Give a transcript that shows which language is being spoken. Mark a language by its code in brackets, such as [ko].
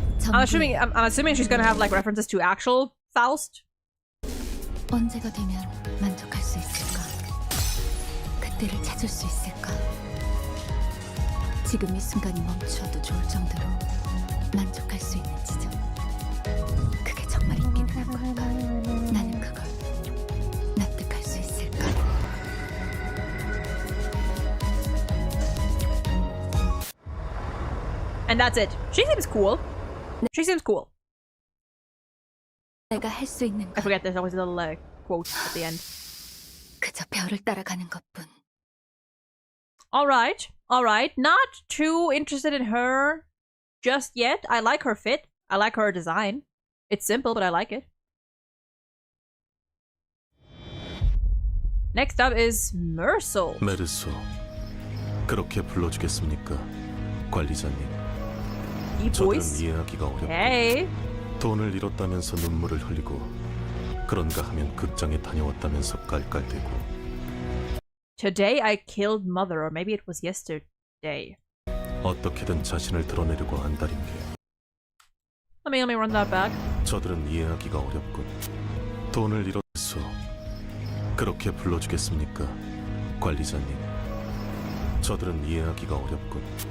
[en] I'm assuming she's gonna have like references to actual Faust. [ko] 언제가 되면 만족할 수 있을까? 그때를 찾을 수 있을까? 지금 이 순간이 멈춰도 좋을 정도로 만족할 수 있는 지점. 그게 정말 있기는 한 걸까? 나는 그걸 납득할 수 있을까? [en] And that's it. She seems cool. She seems cool. [ko] 내가 할 수 있는 [en] I forget there's always a little quote at the end. [ko] 그저 별을 따라가는 것뿐. [en] Alright, alright. Not too interested in her just yet. I like her fit. I like her design. It's simple, but I like it. Next up is Mersal. [ko] 메르소, 그렇게 불러주겠습니까, 관리자님? 이 저들은 보이스? 이해하기가 어렵고 [en] Hey. [ko] 돈을 잃었다면서 눈물을 흘리고 그런가 하면 극장에 다녀왔다면서 깔깔대고 [en] Today I killed mother, or maybe it was yesterday. [ko] 어떻게든 자신을 드러내려고 안달인 게 [en] Let me run that back. [ko] 저들은 이해하기가 어렵군. 돈을 잃었어. 그렇게 불러주겠습니까, 관리자님? 저들은 이해하기가 어렵군.